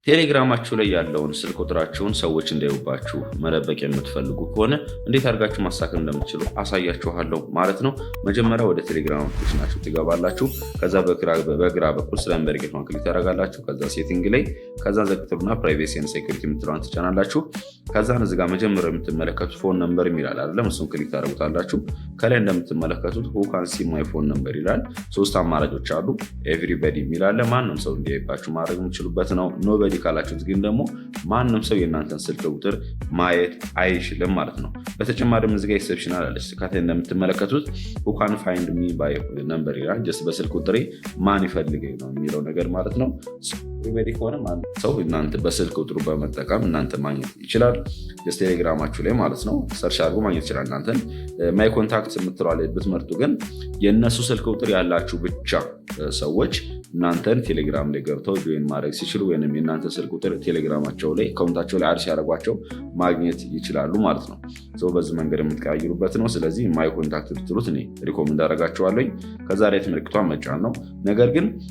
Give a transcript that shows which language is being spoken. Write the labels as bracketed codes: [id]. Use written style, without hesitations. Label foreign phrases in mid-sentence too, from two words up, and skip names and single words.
[am] ቴሌግራማችሁ ላይ ያለውን ስልክ ቁጥራችሁን ሰዎች እንዳይዩባችሁ መደበቅ የምትፈልጉ ከሆነ እንዴት አድርጋችሁ ማስተካከል እንደምትችሉ አሳያችኋለሁ ማለት ነው። መጀመሪያ ወደ ቴሌግራም አፕሊኬሽናችሁ ትገባላችሁ። ከዛ በግራ በኩል ስለ ሜምበርጌት ክሊክ ታደርጋላችሁ። ከዛ ሴቲንግ ላይ ከዛ ዘግትሩና [en] privacy and security [am] የምትለዋን ትጫናላችሁ። ከዛ እዚህ ጋር መጀመሪያ የምትመለከቱት [en] phone number [am] ይላል አይደለም፣ እሱን ክሊክ ታደርጉታላችሁ። ከላይ እንደምትመለከቱት [en] who can see my phone [am] number ይላል። ሶስት አማራጮች አሉ። ኤቭሪባዲ የሚላለ ማንም ሰው እንዲያይባችሁ ማድረግ የምትችሉበት ነው። ኖበዲ ካላችሁት ግን ደግሞ ማንም ሰው የእናንተን ስልክ ቁጥር ማየት አይችልም ማለት ነው። በተጨማሪም እዚህ ጋር ኤክሰፕሽናል አለች። ከታይ እንደምትመለከቱት [en] who can find me by number [am] ይላል። ጀስት በስልክ ቁጥሬ ማን ይፈልገኝ ነው የሚለው ነገር ማለት ነው። ኤቭሪባዲ ከሆነ ማንም ሰው እናንተ በስልክ ቁጥሩ በመጠቀም እናንተ ማግኘት ይችላል። ጀስት ቴሌግራማችሁ ላይ ማለት ነው ሰርች አድርጎ ማግኘት ይችላል። እናንተን [en] my contact [am] የምትለዋለ ብትመርጡ ግን የእነሱ ስልክ ቁጥር ያላችሁ ብቻ ሰዎች እናንተን ቴሌግራም ላይ ገብተው ጆይን ማድረግ ሲችሉ ወይም የእናንተ ስልክ ቁጥር ቴሌግራማቸው ላይ አካውንታቸው ላይ አድ ሲያደርጓቸው ማግኘት ይችላሉ ማለት ነው። በዚህ መንገድ የምትቀያይሩበት ነው። ስለዚህ [en] my contact [am] ብትሉት እኔ ሪኮመንድ አደርጋችኋለሁ። ከዛ ላይ ምልክቷን መጫን ነው። ነገር ግን